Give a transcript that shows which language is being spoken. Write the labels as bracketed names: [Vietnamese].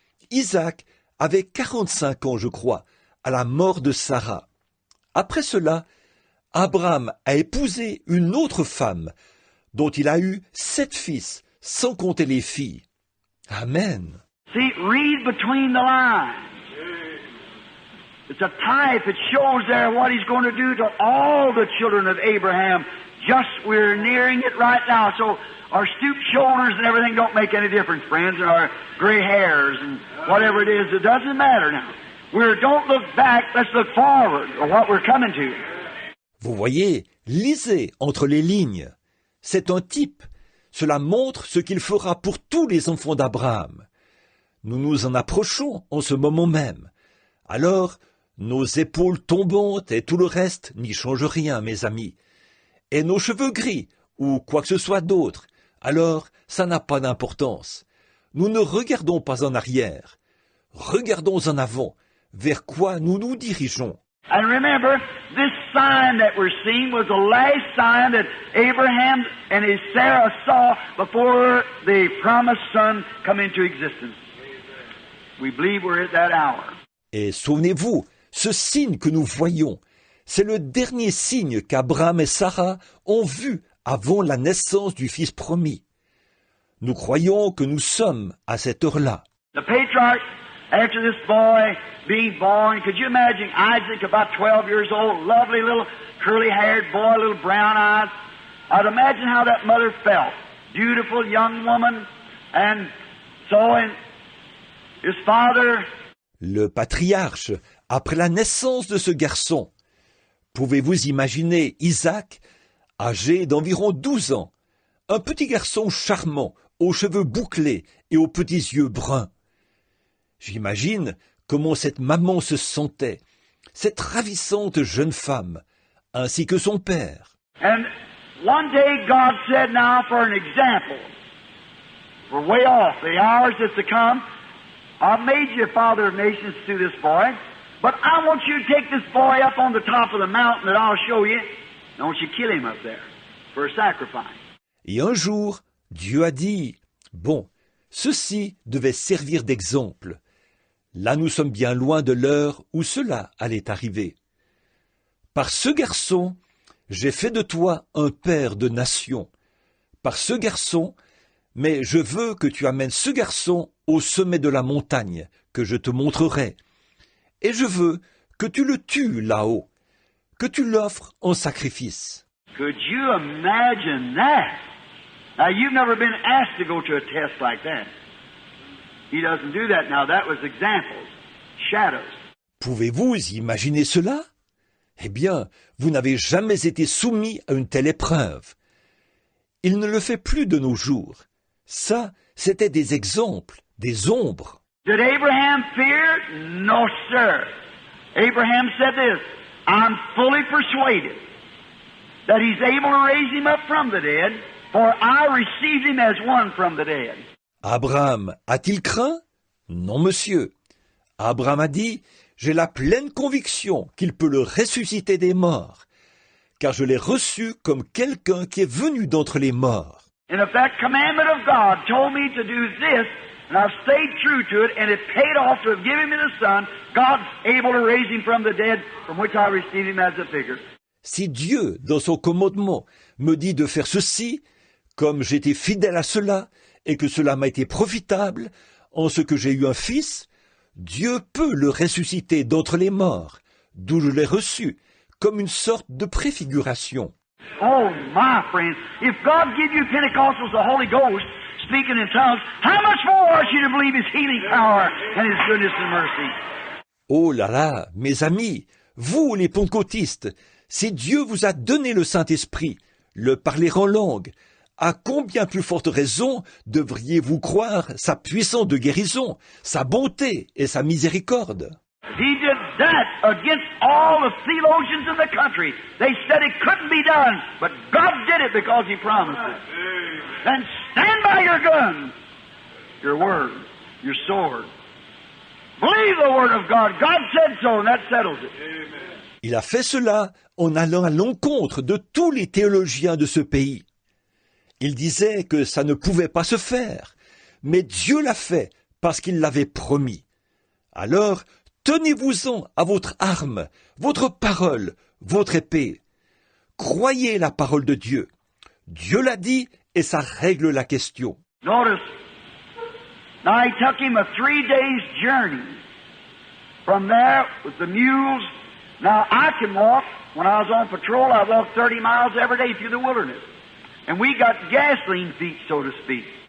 [French] Isaac avait 45 ans, je crois, à la mort de Sarah. Après cela, Abraham a épousé une autre femme, dont il a eu 7 fils, sans compter les filles. [English] Amen. See, read between the lines. It's a type. It shows there what he's going to do to all the children of Abraham. Just we're nearing it right now. So our stooped shoulders and everything don't make any difference, friends, and our gray hairs and whatever it is. It doesn't matter now. Don't look back. Let's look forward or what we're coming to. [French] Vous voyez, lisez entre les lignes. C'est un type. Cela montre ce qu'il fera pour tous les enfants d'Abraham. Nous nous en approchons en ce moment même. Alors, nos épaules tombantes et tout le reste n'y changent rien, mes amis. Et nos cheveux gris, ou quoi que ce soit d'autre, alors ça n'a pas d'importance. Nous ne regardons pas en arrière. Regardons en avant, vers quoi nous nous dirigeons. [English] And remember, this sign that we're seeing was the last sign that Abraham and his Sarah saw before the promised son come into existence. We believe we're at that hour. [French] Et souvenez-vous, ce signe que nous voyons, c'est le dernier signe qu'Abraham et Sarah ont vu avant la naissance du fils promis. Nous croyons que nous sommes à cette heure-là. [English] The patriarch, after this boy being born, could you imagine Isaac, about 12 years old, lovely little curly-haired boy, little brown eyes? I'd imagine how that mother felt. Beautiful young woman, and so and his father. [French] Le patriarche, après la naissance de ce garçon, pouvez-vous imaginer Isaac, âgé d'environ 12 ans, un petit garçon charmant, aux cheveux bouclés et aux petits yeux bruns. J'imagine comment cette maman se sentait, cette ravissante jeune femme, ainsi que son père. [English] And one day God said, now for an example, we're way off, the hours that's to come, I've made you a father of nations through this boy, but I want you to take this boy up on the top of the mountain that I'll show you, and I want you to kill him up there for a sacrifice. [French] Et un jour, Dieu a dit, bon, ceci devait servir d'exemple. Là nous sommes bien loin de l'heure où cela allait arriver. Par ce garçon, j'ai fait de toi un père de nations. Par ce garçon, mais je veux que tu amènes ce garçon au sommet de la montagne, que je te montrerai. Et je veux que tu le tues là-haut, que tu l'offres en sacrifice. [English] Could you imagine that? Now, you've never been asked to go to a test like that. He doesn't do that now. That was examples, shadows. [French] Pouvez-vous imaginer cela? Eh bien, vous n'avez jamais été soumis à une telle épreuve. Il ne le fait plus de nos jours. Ça, c'était des exemples, des ombres. [English] Did Abraham fear? No, sir. Abraham said this, I'm fully persuaded that he's able to raise him up from the dead, for I received him as one from the dead. [French] Abraham a-t-il craint? Non, monsieur. Abraham a dit, j'ai la pleine conviction qu'il peut le ressusciter des morts, car je l'ai reçu comme quelqu'un qui est venu d'entre les morts. [English] And if that commandment of God told me to do this, and I've stayed true to it, and it paid off to have given me the Son, God's able to raise him from the dead, from which I received him as a figure. [French] Si Dieu, dans son commandement, me dit de faire ceci, comme j'étais fidèle à cela, et que cela m'a été profitable, en ce que j'ai eu un fils, Dieu peut le ressusciter d'entre les morts, d'où je l'ai reçu, comme une sorte de préfiguration. [English] Oh, my friend, if God give you Pentecostals the Holy Ghost, speaking in tongues, how much more ought you to believe His healing power and His goodness and mercy? [French] Oh là là, mes amis, vous les pentecôtistes, si Dieu vous a donné le Saint-Esprit, le parler en langue, à combien plus forte raison devriez-vous croire sa puissance de guérison, sa bonté et sa miséricorde? [English] He did that against all the theologians in the country. They said it couldn't be done, but God did it because He promised it. Then stand by your gun, your word, your sword. Believe the word of God. God said so, and that settles it. [French] Il a fait cela en allant à l'encontre de tous les théologiens de ce pays. Il disait que ça ne pouvait pas se faire, mais Dieu l'a fait parce qu'il l'avait promis. Alors, tenez-vous-en à votre arme, votre parole, votre épée. Croyez la parole de Dieu. Dieu l'a dit et ça règle la question. [English] Notice, now he took him a 3 days journey from there with the mules. Now I can walk. When I was on patrol, I walked 30 miles every day through the wilderness. And we got gasoline feet, so to speak.